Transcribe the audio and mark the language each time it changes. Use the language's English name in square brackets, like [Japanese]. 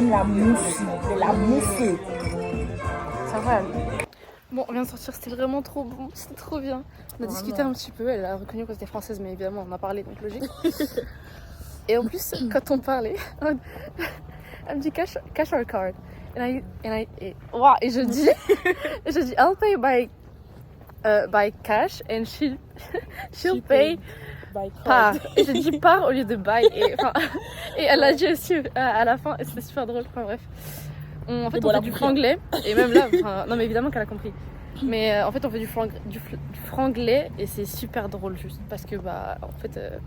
[French] Même la mousse. C'est incroyable. Bon, on vient de sortir, c'était vraiment trop bon, c'était trop bien. On a discuté un petit peu, elle a reconnu que c'était française, mais évidemment on en a parlé, donc logique. Et en plus, quand on parlait, elle me dit [English] cash or card. [French] Et je dis, [English] I'll pay by cash and she'll pay par. [French] Et j'ai dit par au lieu de buy. Et elle l'a dit aussi à la fin, et c'était super drôle. Enfin bref. En fait, on fait du franglais. Et même là, non mais évidemment qu'elle a compris. Mais en fait, on fait du franglais et c'est super drôle juste. Parce que bah, en fait.